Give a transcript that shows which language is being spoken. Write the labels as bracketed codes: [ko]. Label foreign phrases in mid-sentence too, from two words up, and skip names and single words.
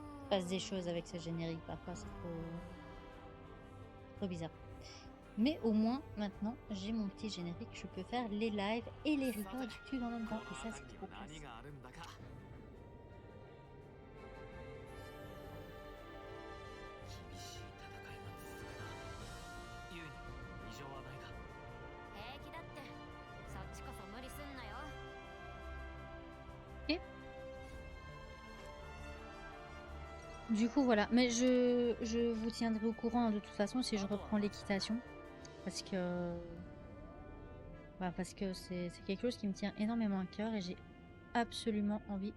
[fr] passe des choses avec ce générique. Parfois, c'est trop bizarre. Mais au moins, maintenant, j'ai mon petit générique. Je peux faire les lives et les records YouTube en même temps. Et ça, c'est trop classe. [ja] 何があるんだか。厳しい戦いが続くな。ユウに異常はないか。平気だって。そっちこそ無理すんなよ。 [fr] Du coup, voilà. Mais je vous tiendrai au courant de toute façon si je reprends l'équitation. Parce que c'est quelque chose qui me tient énormément à cœur et j'ai absolument envie.